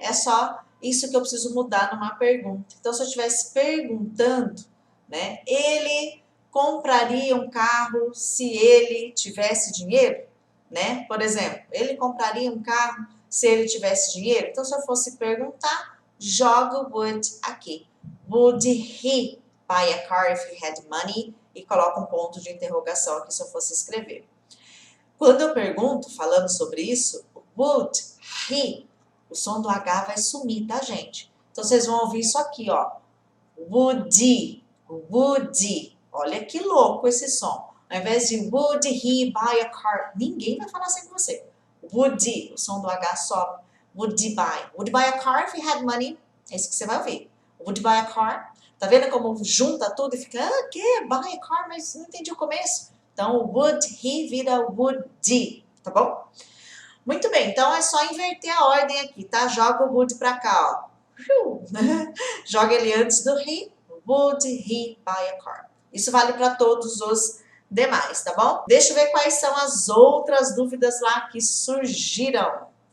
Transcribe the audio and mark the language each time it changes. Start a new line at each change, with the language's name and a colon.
Portuguese: É só isso que eu preciso mudar numa pergunta. Então, se eu estivesse perguntando, né, ele compraria um carro se ele tivesse dinheiro, né? Por exemplo, ele compraria um carro se ele tivesse dinheiro? Então, se eu fosse perguntar, jogo would aqui.
English: Would he buy a car if he had money?
Portuguese: E coloco um ponto de interrogação aqui se eu fosse escrever. Quando eu pergunto, falando sobre isso, would he, o som do H vai sumir, tá, gente? Então, vocês vão ouvir isso aqui, ó. Would, would. Olha que louco esse som. Ao invés de would he buy a car, ninguém vai falar assim com você. Would, o som do H sobe. Would he buy?
English: Would buy a car if he had money?
Portuguese: É isso que você vai ouvir. Would buy a car? Tá vendo como junta tudo e fica, que? Buy a car? Mas não entendi o começo. Então, would he vira would, tá bom? Muito bem, então é só inverter a ordem aqui, tá? Joga o would pra cá, ó. Joga ele antes do he. Would he buy a car? Isso vale para todos os demais, tá bom? Deixa eu ver quais são as outras dúvidas lá que surgiram.